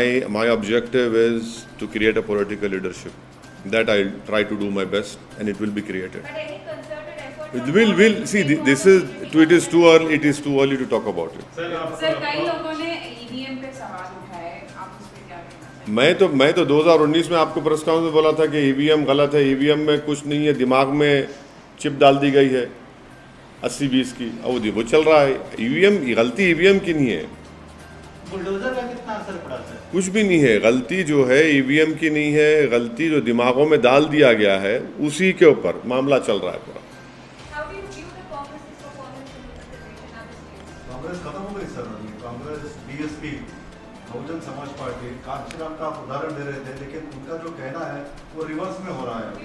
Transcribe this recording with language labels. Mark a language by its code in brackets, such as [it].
[en] My objective is to create a political leadership. That I'll try to do my best, and it will be created. But any concerted effort We'll see. It is too early to talk about it. [hi] Sir कई लोगों ने EVM पे सवाल उठाए, आप उस पे क्या कहना चाहेंगे? मैं तो 2019 में आपको प्रेस कॉन्फ्रेंस में बोला था कि ईवीएम गलत है, ईवीएम में कुछ नहीं है, दिमाग में चिप डाल दी गई है 80-20 की, अब वो चल रहा है। ईवीएम गलती ईवीएम की नहीं है, बुलडोजर का कितना असर पड़ा सर? कुछ भी नहीं है। गलती जो है ईवीएम की नहीं है, गलती जो दिमागों में डाल दिया गया है उसी के ऊपर मामला चल रहा है पूरा। [en] How do you view the Congress's performance in Uttar Pradesh and other states? [hi] Congress खत्म हो गई सर। अभी कांग्रेस, बीएसपी, बहुजन समाज पार्टी, कांचीराम का आप उदाहरण दे रहे थे, लेकिन उनका जो कहना है वो रिवर्स में हो रहा है।